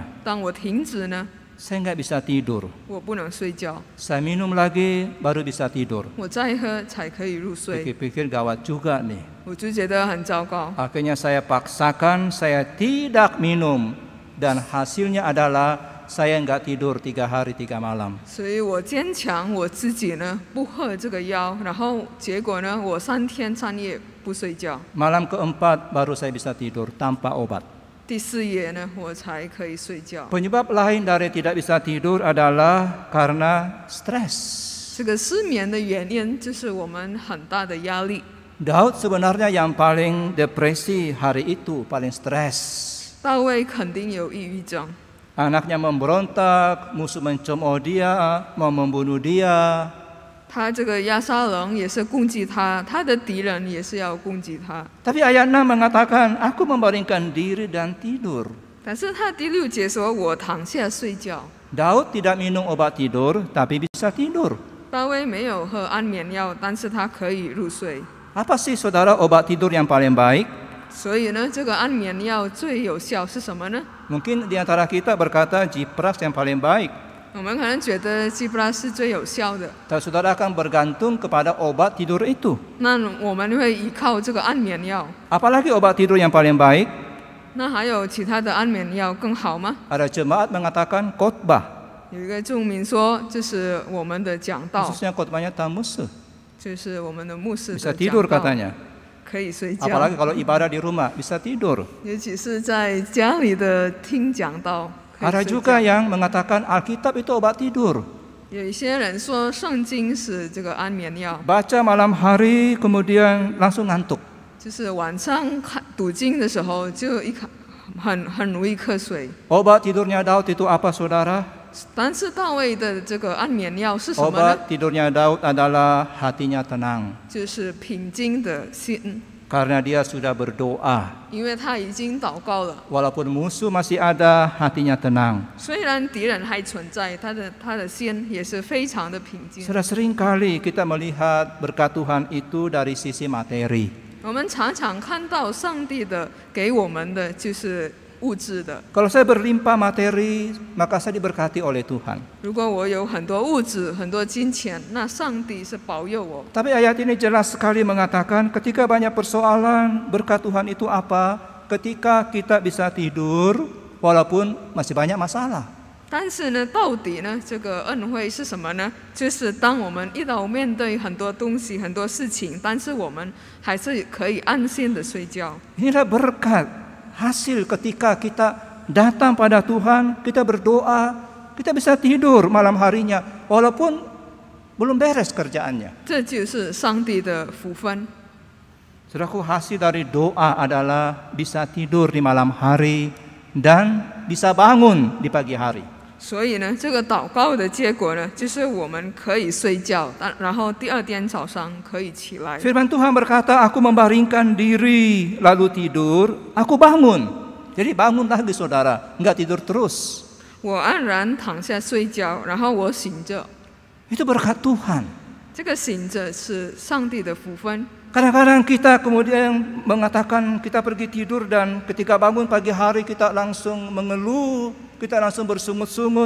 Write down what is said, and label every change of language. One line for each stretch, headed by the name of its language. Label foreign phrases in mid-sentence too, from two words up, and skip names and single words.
Chinese: 当我停止呢，
Indonesian: saya nggak bisa tidur.
Chinese: 我不能睡觉，
Indonesian: Saya minum lagi baru bisa tidur.
Chinese: 我再喝才可以入睡。
Indonesian: Pikir-pikir gawat juga nih.
Chinese: 我就觉得很糟糕。
Indonesian: Akhirnya saya paksakan saya tidak minum. Dan hasilnya adalah saya nggak tidur 3 hari 3 malam.
Chinese: 所以我坚强我自己呢，不喝这个药，然后结果呢，我3天3夜不睡觉。
Indonesian: Malam keempat baru saya bisa tidur tanpa obat.
Chinese: 第4夜呢，我才可以睡觉。
Indonesian: Penyebab lain dari tidak bisa tidur adalah karena stres.
Chinese: 这个失眠的原因就是我们很大的压力。
Indonesian: Daud sebenarnya yang paling depresi hari itu, paling stres.
Chinese: 大卫肯定有抑郁症，
Indonesian: Anaknya memberontak, musuh mencemooh dia, mau membunuh dia.
Chinese: 他这个亚撒龙也是攻击他，他的敌人也是要攻击他。
Indonesian: Tapi ayat 6 mengatakan, aku membaringkan diri dan tidur.
Chinese: 但是他第6节说：“我躺下睡觉。
Indonesian: Daud tidak minum obat tidur, tapi bisa tidur. ”
Chinese: 大卫没有喝安眠药，但是他可以入睡。
Indonesian: Apa sih saudara obat tidur yang paling baik?
Chinese: 所以呢，这个安眠药最有效是什么呢？
Indonesian: Mungkin di antara kita berkata Ziprax yang paling baik.
Chinese: 我们可能觉得 G+ 是最有效的，
Indonesian: Tapi saudara akan bergantung kepada obat tidur itu.
Chinese: 那我们会依靠这个安眠药。
Indonesian: Apalagi obat tidur yang paling baik?
Chinese: 那还有其他的安眠药更好吗？
Indonesian: Ada jemaat mengatakan khotbah.
Chinese: 有一个著名说，这是我们的讲道，
Indonesian: Khususnya khotbahnya tamus.
Chinese: 就是我们的牧师
Indonesian: Bisa
Chinese: 的
Indonesian: tidur
Chinese: 讲道，
Indonesian: katanya.
Chinese: 可以睡觉。
Indonesian: Apalagi kalau ibadah di rumah, bisa tidur.
Chinese: 尤其是在家里的听讲道，可以
Indonesian: Ada
Chinese: 睡
Indonesian: juga
Chinese: 觉。
Indonesian: yang mengatakan Alkitab itu obat tidur.
Chinese: 有一些人说圣经是这个安眠药，
Indonesian: Baca malam hari kemudian langsung ngantuk.
Chinese: 就是晚上看读经的时候就很容易瞌睡。
Indonesian: Obat tidurnya Daud itu apa saudara?
Chinese: 但是大卫的这个安眠药是什么呢？
Indonesian: Obat tidurnya Daud adalah hatinya tenang.
Chinese: 就是平静的心，
Indonesian: Karena dia sudah berdoa.
Chinese: 因为他已经祷告了。
Indonesian: Walaupun musuh masih ada, hatinya tenang.
Chinese: 虽然敌人还存在，他的心也是非常的平静。
Indonesian: Sudah sering kali kita melihat berkat Tuhan itu dari sisi materi.
Chinese: 我们常常看到上帝的给我们的就是物质的。
Indonesian: Kalau saya berlimpah materi, maka saya diberkati oleh Tuhan.
Chinese: 如果我有很多物质、很多金钱，那上帝是保佑我。
Indonesian: Tapi ayat ini jelas sekali mengatakan ketika banyak persoalan, berkat Tuhan itu apa? Ketika kita bisa tidur, walaupun masih banyak masalah.
Chinese: 但是呢，到底呢，这个恩惠是什么呢？就是当我们面对很多东西、很多事情，但是我们还是可以安心的睡觉。
Indonesian: Inilah berkat hasil ketika kita datang pada Tuhan, kita berdoa, kita bisa tidur malam harinya, walaupun belum beres kerjaannya.
Chinese: 这就是上帝的福分。
Indonesian: Saudaraku, hasil dari doa adalah bisa tidur di malam hari dan bisa bangun di pagi hari.
Chinese: 所以呢，这个祷告的结果呢，就是我们可以睡觉，然后第2天早上可以起来。
Indonesian: Firman Tuhan berkata, aku membaringkan diri lalu tidur, aku bangun. Jadi bangun lagi saudara, enggak tidur terus.
Chinese: 我安然躺下睡觉，然后我醒着。
Indonesian: Itu berkat Tuhan.
Chinese: 这个醒着是上帝的福分。
Indonesian: Kadang-kadang kita kemudian mengatakan kita pergi tidur dan ketika bangun pagi hari kita langsung mengeluh, kita langsung bersungut-sungut.